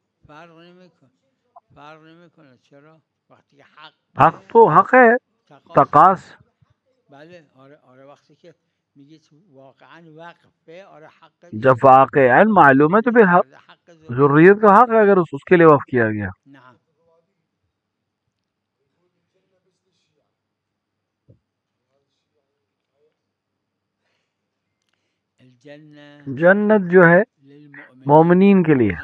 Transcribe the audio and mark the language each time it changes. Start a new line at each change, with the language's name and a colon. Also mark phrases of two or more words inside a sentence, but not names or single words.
Persian: فرق نمیکنه. چرا؟ وقتی که
Urdu: حق تو حق ہے، تقاص
Persian: بله آره وقتی که میگید واقعا وقفه آره حق
Urdu: جب واقعا معلوم ہے تو پھر حق ذریت کا حق ہے اگر اس کے لیے وقف کیا گیا.
Arabic: نعم.
Urdu: جنت جو ہے مومنین کے لیے.